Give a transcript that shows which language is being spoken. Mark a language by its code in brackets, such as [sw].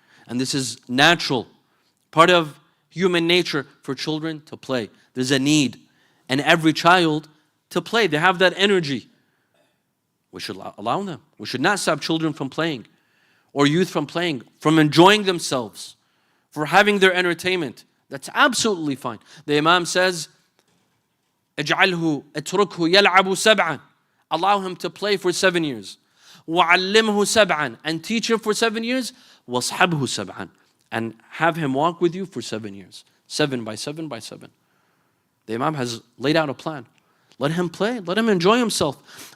[en] And this is natural, part of human nature for children to play. There's a need in every child to play. They have that energy. We should allow them. We should not stop children from playing, or youth from playing, from enjoying themselves, for having their entertainment. That's absolutely fine. The Imam says, [ar] اجعله اتركه يلعب سبعا. [en] Allow him to play for 7 years. [ar] وعلمه سبعا. [en] And teach him for 7 years. [ar] واصحبه سبعا. [en] And have him walk with you for 7 years. 7 by 7 by 7. The Imam has laid out a plan. Let him play. Let him enjoy himself.